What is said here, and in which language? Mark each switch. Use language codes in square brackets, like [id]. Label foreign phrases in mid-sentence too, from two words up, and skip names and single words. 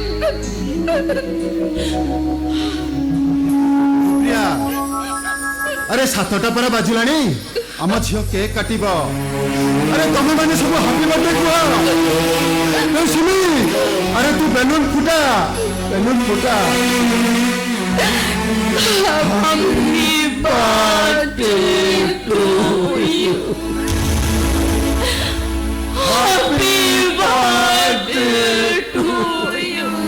[or] ପ୍ରିୟା ଆରେ 7ଟା ପରେ ବାଜିଲାଣି ଆମ ଝିଅ କେକ୍ କାଟିବ। ଆରେ ତମେ ମାନେ ସବୁ [en] happy birthday [or] କୁହ। ସୁମି ଆରେ ତୁ ବେଲୁନ ଫୁଟା ବେଲୁନ ଫୁଟା। [en] Happy birthday to you. Happy birthday to you.